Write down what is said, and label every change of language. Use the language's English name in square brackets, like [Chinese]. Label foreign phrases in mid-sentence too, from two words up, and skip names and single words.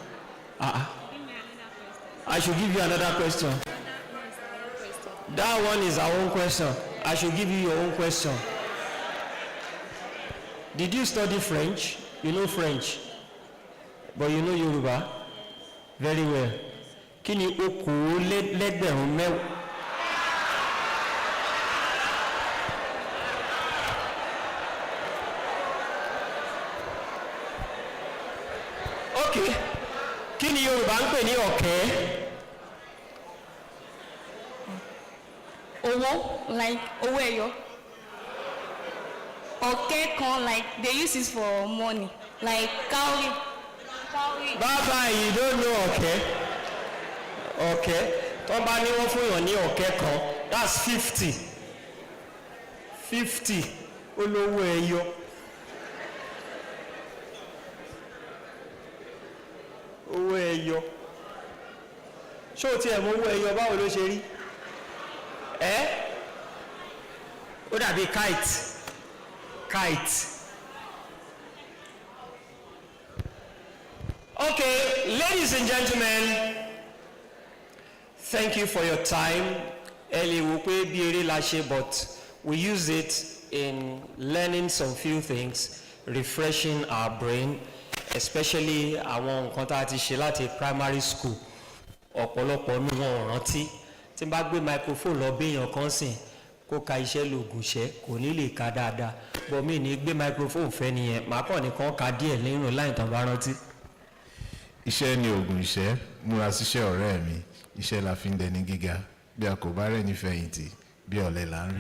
[English] I should give you another question. That one is our own question. I should give you your own question. Did you study French? You know French, but you know Yoruba very well. [Yoruba] Kí ni okòólélẹ́gbẹ̀rún mẹ́wàá? [English] Okay. [Yoruba] Kí ni Yorùbá ń pè ní ọ̀kẹ́? Owó, like owó ẹyọ. [English] Okay, con like they use it for money, like cowrie. Baba, you don't know ọ̀kẹ́. Ọ̀kẹ́. [Yoruba] Tó bá ní wọ́n fún yàn ní ọ̀kẹ́ kan, [English] that's 50. [Yoruba] 50 olówó ẹyọ. Owó ẹyọ. Ṣé o tiẹ̀ mọ owó ẹyọ báwo ló ṣe rí? Ó dàbí kite. [English] Okay, ladies and gentlemen, thank you for your time. But we use it in learning some few things, refreshing our brain, especially [Yoruba] àwọn nǹkan tá a ti ṣe láti [English] primary school. [Yoruba] Ọ̀pọ̀lọpọ̀ nínú wọn ò rántí. Tí n bá gbé microphone lọ béèyàn kan sìn kó ka iṣẹ́ lògùn iṣẹ́ kò ní lè ka dáadáa. Bọ̀ mí ní gbé microphone fẹ́ nìyẹn màá kàn nìkan ka díẹ̀ lẹ́yìn láì tàn bá rántí. Iṣẹ́ ni ògùn iṣẹ́, múra síṣẹ́ ọ̀rẹ́ mi, iṣẹ́ la fi ń dẹni gíga, bí a kò bá rẹ̀ ní fẹ̀yìntì, bí ọ̀lẹ là ń rí.